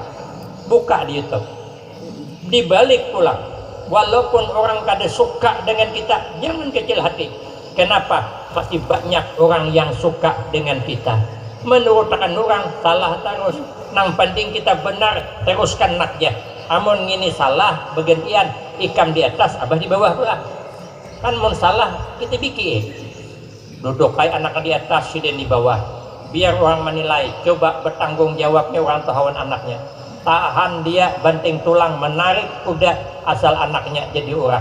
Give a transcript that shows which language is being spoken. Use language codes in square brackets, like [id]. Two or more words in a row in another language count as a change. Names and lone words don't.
[id] Buka di YouTube, dibalik pulang, walaupun orang kada suka dengan kita, jangan kecil hati. Kenapa? Pasti banyak orang yang suka dengan kita. Menurut orang salah terus, nang penting kita benar, teruskan naknya. [bjn] Amun ngini salah, bergantian ikam di atas, abah di bawah pula. Kan mun salah kita bikin duduk kayak anak di atas, sidin di bawah. [id] Biar orang menilai, coba bertanggung jawabnya orang tahuan anaknya. Tahan dia banting tulang, menarik kuda asal anaknya jadi orang.